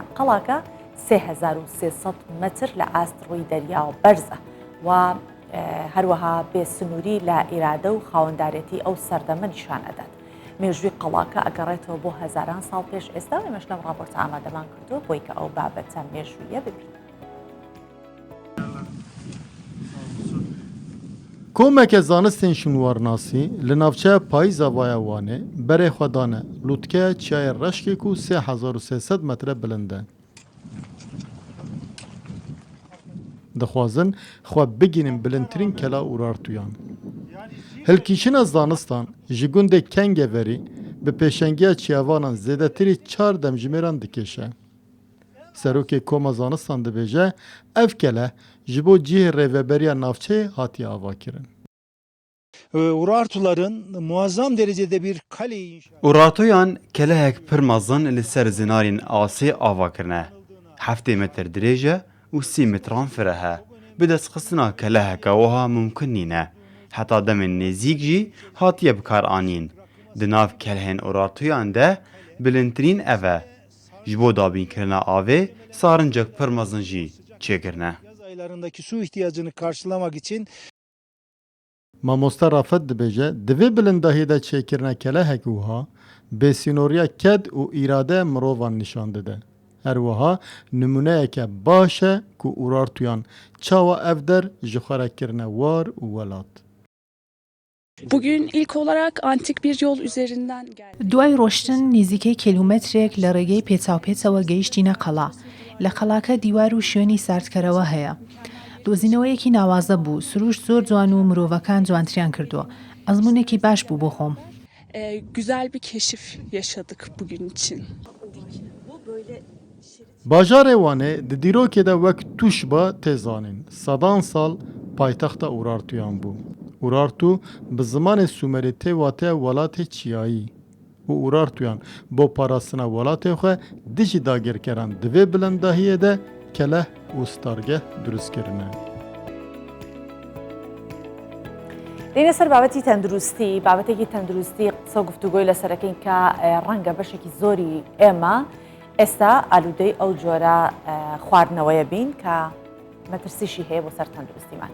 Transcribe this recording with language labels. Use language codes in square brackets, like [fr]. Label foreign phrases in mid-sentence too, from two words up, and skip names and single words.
[ckb] قەڵاکە 3300 متر لە ئاستڕووی دەریاوە بەرزە و هەروەها بێسنووری لە ئیرادە و خاوەندارێتی ئەو سەردەمە نیشان ئەدات. مێژووی قەڵاکە ئەگەڕێتەوە بۆ هەزاران ساڵ پێش ئێستا و ئێمەش لەم ڕاپۆرتە ئامادەمان کردووە بۆی کە ئەو بابەتە مێژوویە ببین. [ku] کۆمەکە زانستên şûnwarnasî li navçeya Payîzavaya Wanê berê xwe dane lûtkeya çiyayê reşkê ku 3300 metre bilind e. Dixwazin xwe bigînin bilindtirîn kela urartuyan. Hilkîşina zanistan ji gundê Kengeverî bi pêşengiya çiyavanan zêdetirî 4 demjimêran dikêşe. Serokê Koma Zanistan dibêje ev kele ji bo cihê rêveberiya navçeyê hatiye avakirin. [tr] Urartuların muazzam derecede bir kaleyi inşa. [ku] Urartuyan kelehek pir mezin li ser zinarên asê avakirine. 7 metr dirêj û 3 metran firehe. Bi destxistina keleheka wiha mumkin nîne. Heta demên nêzik jî hatiye bikar anîn. Di nav kelehên urartuyan de bilindtirîn ev e. Ji bo dabînkirina avê sarincek pir mezin jî çêkirine. [tr] Yaz aylarındaki su ihtiyacını karşılamak için [ku] Mamoste Rafet dibêje divê bilindahî de çêkirina kelehek wiha bêsînoriya ked û îrade mirovan nîşan dide. Her wiha nimuneyeke baş e ku urartuyan çawa ev der ji xwe re kirine war û welat. [tr] Bugün ilk olarak antik bir yol üzerinden geldik. [ckb] دوای ڕۆشتن نزیکەی کیلومترێک لە ڕێگەی پێچاوپێچەوە گەیشتینە قەڵا. لە قەڵاکە دیوار و شوێنی ساردکەرەوە هەیە. دۆزینەوەیەکی ناوازە بوو. سروش زۆر جوان و مرۆڤەکان جوانتریان کردووە. ئەزمونێکی باش بوو بۆ خۆم. [tr] Güzel bir keşif yaşadık bugün için. [ku] Bajarê Wanê di dîrokê de wek Tuşba tê zanîn. Sedan sal paytexta Urartuyan bû. Urartu bi zimanê Sumerê tê wateya welatê çiyayî. û Urartuyan bo parastina welatê xwe dijî dagirkeran di vê bilindahiyê de keleh û stargeh durust kirine. [ckb] لێنە سەر بابەتی تەندروستی بابەتێکی تەندروستی قسە گفتوگۆی لەسەرەکەین کە ڕەنگە بەشێکی زۆری ئێمە ئێستا ئالوودەی ئەو جۆرە خواردنەوەیە بین کە مەترسیشی هەیە بۆ سەر تەندروستیمان.